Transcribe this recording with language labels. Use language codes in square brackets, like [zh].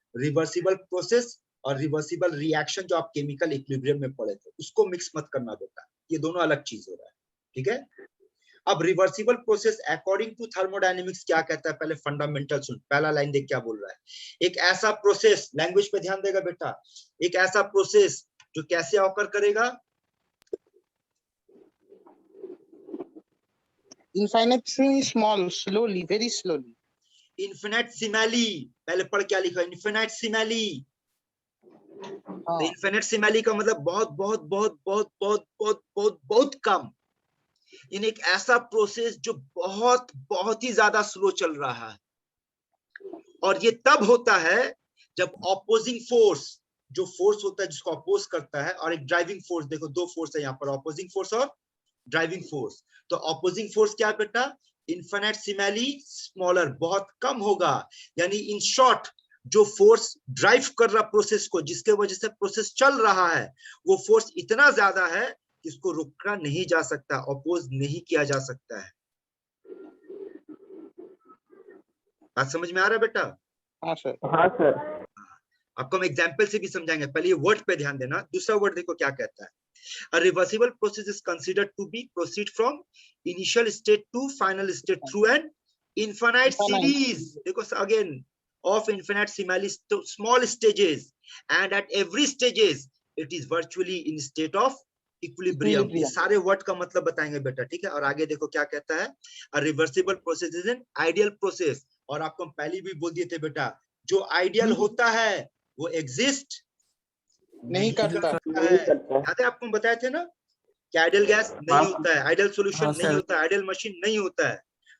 [hi] Reversible process और reversible reaction जो आप केमिकल इक्विलिब्रियम में पढ़े थे, उसको मिक्स मत करना बेटा, ये दोनों अलग चीज हो रहा है। ठीक है, अब reversible process according to thermodynamics क्या कहता है, पहले फंडामेंटल सुन। पहला लाइन देख क्या बोल रहा है। एक ऐसा प्रोसेस, लैंग्वेज पे ध्यान देगा बेटा, एक ऐसा प्रोसेस जो कैसे ऑकर करेगा? [en] Infinitely small, slowly, very slowly. [hi] इन्फिनिटसिमली, पहले पढ़ क्या लिखा, इन्फिनिटसिमली। इन्फिनिटसिमली का मतलब बहुत बहुत बहुत बहुत बहुत बहुत बहुत बहुत कम, इन एक ऐसा प्रोसेस जो बहुत बहुत ही ज्यादा स्लो चल रहा है। और ये तब होता है जब ऑपोजिंग फोर्स, जो फोर्स होता है जिसको अपोज करता है, और एक ड्राइविंग फोर्स, देखो दो फोर्स है यहाँ पर, ऑपोजिंग फोर्स और ड्राइविंग फोर्स। तो ऑपोजिंग फोर्स क्या है बेटा, इन्फिनिटसिमली स्मॉलर, बहुत कम होगा। यानी इन शॉर्ट, जो फोर्स ड्राइव कर रहा प्रोसेस को, जिसके वजह से प्रोसेस चल रहा है, वो फोर्स इतना ज्यादा है कि इसको रोका नहीं जा सकता, अपोज नहीं किया जा सकता है। बात समझ में आ रहा है बेटा? हाँ सर। हाँ सर। आपको हम एग्जाम्पल से भी समझाएंगे, पहले ये वर्ड पे ध्यान देना। दूसरा वर्ड देखो क्या कहता है, [en] a reversible process is considered to be proceed from initial state to final state through an infinite series, देखो again, of infinitesimally small stages, and at every stages it is virtually in state of equilibrium. [hi] ये सारे word का मतलब बताएंगे बेटा, ठीक है। और आगे देखो क्या कहता है, [en] a reversible process is an ideal process, [hi] और आपको हम पहले भी बोल दिए थे बेटा, जो आइडियल होता है वो एग्जिस्ट नहीं करता है। याद है आपको बताए थे ना कि आइडियल गैस नहीं होता है, आइडियल सॉल्यूशन नहीं होता है, आइडियल मशीन नहीं होता है।